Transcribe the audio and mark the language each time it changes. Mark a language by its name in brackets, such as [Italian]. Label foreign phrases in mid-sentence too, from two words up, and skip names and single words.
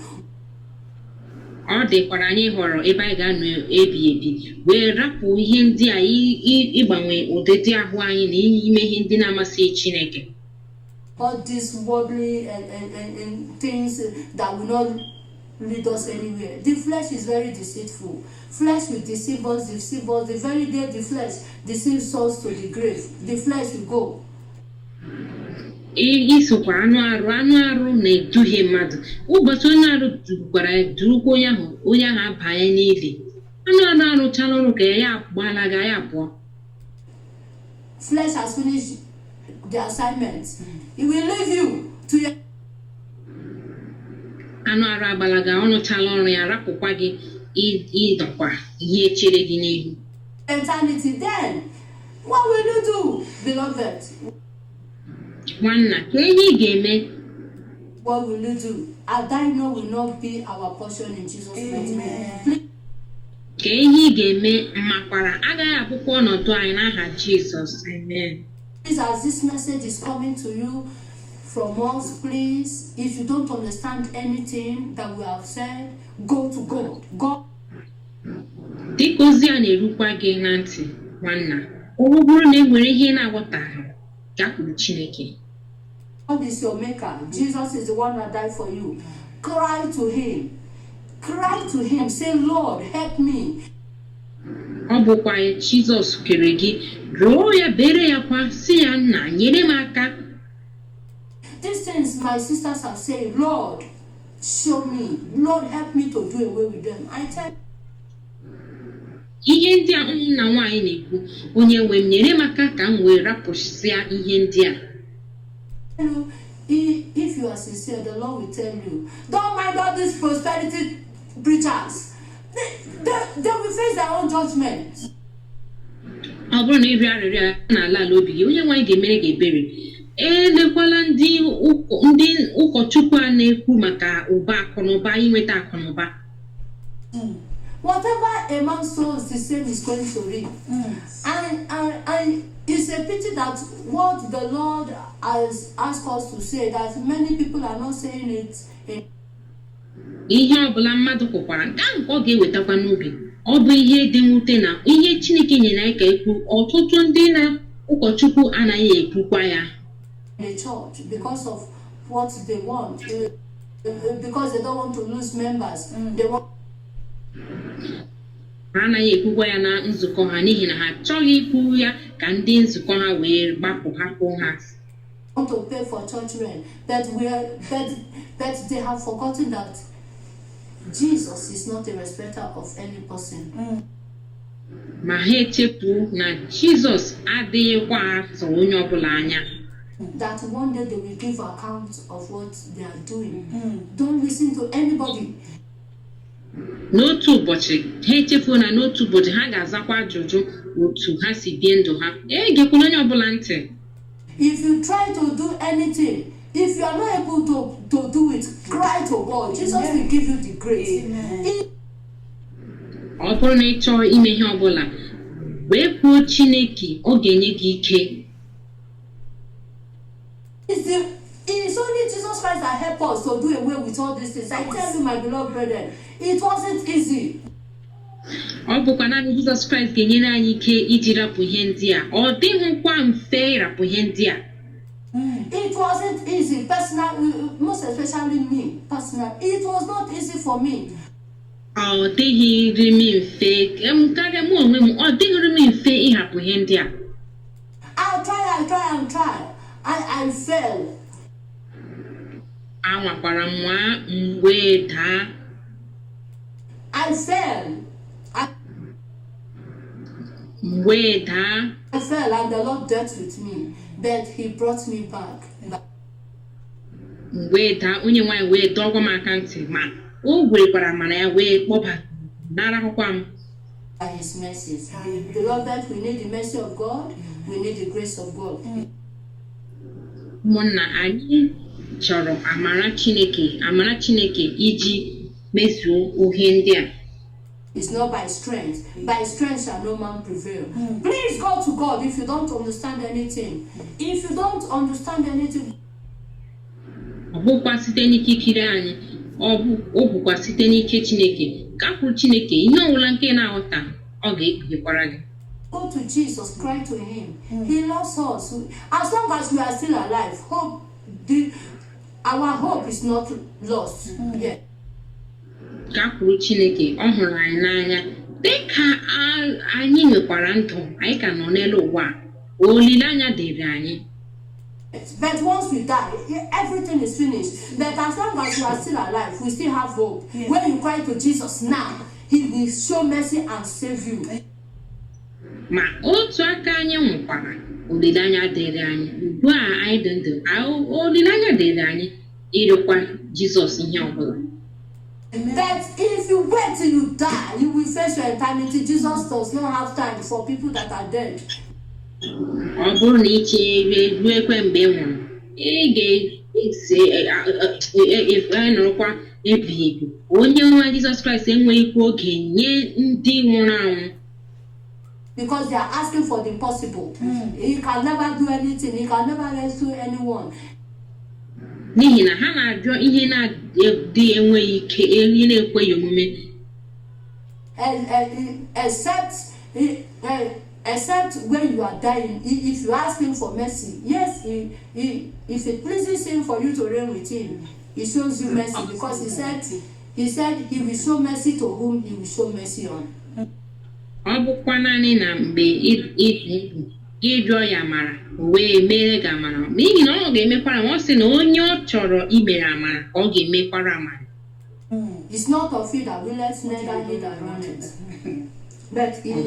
[Igbo] Ọ dịkwara anyị họrọ ebe anyị ga-anọ ebi ebi wee rapụ ihe ndị a ịgbanwe ụdịdị ahụ anyị na ime ihe ndị na-amasị Chineke. [English] All these worldly and things that will not lead us anywhere. The flesh is very deceitful. Flesh will deceive us. The very day the flesh deceives us to the grave, the flesh will go. [Igbo] Isokwa anụ arụ na-eduhie mmadụ. Ụbọchị onye arụ gwara durukwa onye ahụ abanye n'ili. Anụ arụchala ọrụ ka ya gbalaga ya pụọ. [English] Flesh has finished the assignment. It will leave you to your. [Igbo] Anụ arụ agbalaga ọnụchala ọrụ ya rapụkwa gị ịdọkwa ihe chere gị n'ihu. [English] Eternity, then what will you do, beloved? [Igbo] Nwanna, ka ihe ị ga-eme? [English] What will you do? Our dying will not be our portion in Jesus' name. [Igbo] ka ihe ị ga-eme makwara agaghị abụkwa ọnọdụ anyị n'aha Jizọs. Amen. [English] Please, as this message is coming to you from us, please, if you don't understand anything that we have said, go to God. God. [Igbo] Dịka ozi a na-erukwa gị na ntị nwanna, ọ bụrụ na e nwere ihe na-aghọtaghị, gakwuru Chineke. [English] God is your maker. Jesus is the one that died for you. Cry to him. Cry to him. Say, Lord, help me. [Igbo] Ọ bụkwa Jizọs kere gị, rụọ ya bere ya kwa si ya nna nyere m aka. [English] These things my sisters have said, Lord, show me. Lord, help me to do away with them. I tell [Igbo] ihe ndị a ụmụnna nwaanyị na-ekwu, onye nwe m nyere m aka ka m wee rapụsịa ihe ndị a. [English] If you are sincere, the Lord will tell you, don't mind all these prosperity preachers. They will face their own judgment. [Igbo] Ọ bụrụ na ị rịọ arịrịọ n'ala ala obi gị, onye nwaanyị ga-emere gị ebere. Elekwala ndị ụkọchukwu a na-ekwu maka ụba akụnụba, inweta akụnụba. [English] Whatever a man sows, the same is going to reap. And it's a pity that what the Lord has asked us to say, that many people are not saying it. [Igbo] Ihe ọbụla mmadụ kwukwara nke ahụ ọ ga-ewetakwa n'obi. Ọ bụ ihe dị mwute na ihe Chineke nyere anyị ka ekwu, ọtụtụ ndị na ụkọchukwu anaghị ekwukwa ya. [English] The church, because of what they want, because they don't want to lose members. They want. [Igbo] Ha anaghị ekwukwa ya na nzukọ ha n'ihi na ha achọghị ikwu ya ka ndị nzukọ ha wee gbapụ hapụ ha. [English] Want to pay for church rent, but they have forgotten that Jesus is not a respecter of any person. [Igbo] Ma ha echefu na Jizọs adịghịkwa atụ onye ọbụla anya. [English] That one day they will give account of what they are doing. Don't listen to anybody. [Igbo] N'otu ụbọchị ha echefu na n'otu ụbọchị ha ga-azakwa ajụjụ otu ha si bie ndụ ha. Egekwala onye ọbụla ntị. [English] If you try to do anything, if you are not able to do it, cry to God. Jesus will give you the grace. [Igbo] Ọ bụrụ na ị chọọ ime ihe ọbụla, wee kwuo Chineke, ọ ga-enye gị ike. [English] It's only Jesus Christ that helped us to do away with all these things. I tell you, my beloved brethren, it wasn't easy. [Igbo] Ọ bụkwa naanị Jizọs Kraịst ga-enyere anyị ike iji rapụ ihe ndị a. Ọ dịghịkwa mfe ịrapụ ihe ndị a. [English] It wasn't easy, personally, most especially me, personally. It was not easy for me. [Igbo] Ọ dịghịrị m mfe, karịa mụ onwe m, ọ dịghịrị m mfe ịhapụ ihe ndị a. [English] I try. I fail. [Igbo] Anwakwara m nwa m wee daa. [English] I fail. [Igbo] Wee daa. [English] I fell and the Lord dealt with me, but He brought me back. [Igbo] Wee daa, onye nwaanyị wee dọgwa m aka ntị, ma o werekwara mana ya wee kpọba nara akwụkwọ m. [English] By His mercies. Beloved, we need the mercy of God. We need the grace of God. [Igbo] Ụmụnna anyị chọrọ amara Chineke iji mezuo ihe ndị a. [English] It's not by strength. By strength shall no man prevail. Please go to God if you don't understand anything. If you don't understand anything. [Igbo] Ọ bụkwa site n'ike ikiri anyị, ọ bụkwa site n'ike Chineke. Gakwuru Chineke, ihe ọbụla nke na-aghọta, ọ ga-ekpughekwara gị. [English] Go to Jesus, cry to Him. He loves us. As long as we are still alive, our hope is not lost. Yeah. [Igbo] Gakwuru Chineke, ọ hụrụ anyị n'anya. Dịka anyị nwekwara ndụ, anyị ka nọ n'elu ụwa, olileanya dịrị anyị. [English] But once we die, everything is finished. But as long as we are still alive, we still have hope. Yeah. When you cry to Jesus now, He will show mercy and save you. [Igbo] Ma otu aka anyị nwụkwara, olileanya dịrị anyị. Ugbu a anyị dị ndụ, olileanya dịrị anyị ịrịọkwa Jizọs ihe ọbụla. [English] That if you wait till you die, you will face your eternity. Jesus does not have time for people that are dead. [Igbo] Ọ bụrụ na ị chere ruo ekwe mgbe ị nwụrụ, ị ga-ese nọrọkwa ebighị ebi. Onye nwe Jizọs Kraịst enweghịkwa oge nye ndị nwụrụ anwụ. [English] Because they are asking for the impossible. He can never do anything. He can never rescue anyone. [Igbo] N'ihi na ha na-arịọ ihe na-adị enweghị ike, ihe na-ekweghị omume. [English] Except when you are dying, if you ask him for mercy, yes, if it pleases him for you to reign with him, he shows you mercy, because he said he will show mercy to whom he will show mercy on. [Igbo] Ọ bụkwa naanị na mgbe gị jụọ ya amara o wee mere gị amara, n'ihi na ọ ga-emekwara ma ọ sị na onye ọ chọrọ imere amara ka ọ ga-emekwara amara. [English] It's not of you that willeth, neither he that runneth. But it is